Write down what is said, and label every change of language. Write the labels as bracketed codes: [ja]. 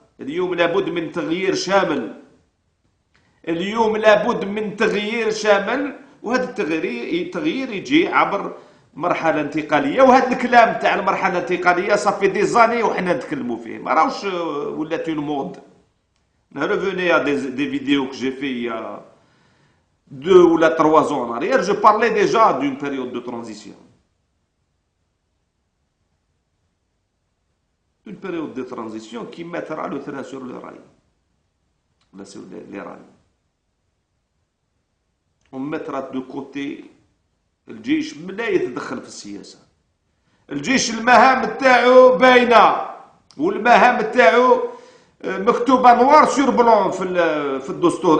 [ar] اليوم لابد من تغيير شامل، اليوم لابد من تغيير شامل، وهذا التغيير يجي عبر مرحلة انتقالية. وهذا الكلام تاع المرحلة الانتقالية صافي دي زاني وحنا نتكلموا فيه، ما راهوش ولات اون مود. [fr] Revenez à des vidéos que j'ai fait il y a 2 ou 3 ans en arrière, je parlais déjà d'une période de transition. Une période de transition qui mettra le train sur le rail. Là, sur les rails. On mettra de côté [ar] الجيش، لا يتدخل في السياسة. الجيش المهام تاعو باينة، والمهام تاعو مكتوبة نوار سور بلون في الدستور.